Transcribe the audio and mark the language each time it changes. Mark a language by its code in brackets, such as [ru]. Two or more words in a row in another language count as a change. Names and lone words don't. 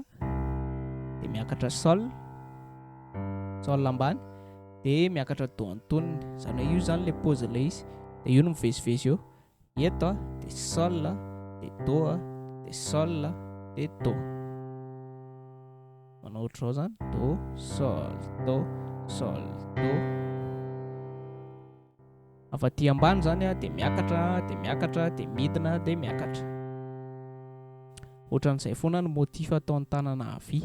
[mg] Dia miakatra sol ambany dia miakatra do antonony. Izany hoe io zany ilay pose ilay izy. Dia io no mivezivezy eo. Eto dia sol dia do dia sol dia do. Manao ohatr'izao zany do sol do sol do. Avy aty ambany zany dia miakatra dia midina dia miakatra. Ohatran'izay foana ny motif ataon'ny tanana havia.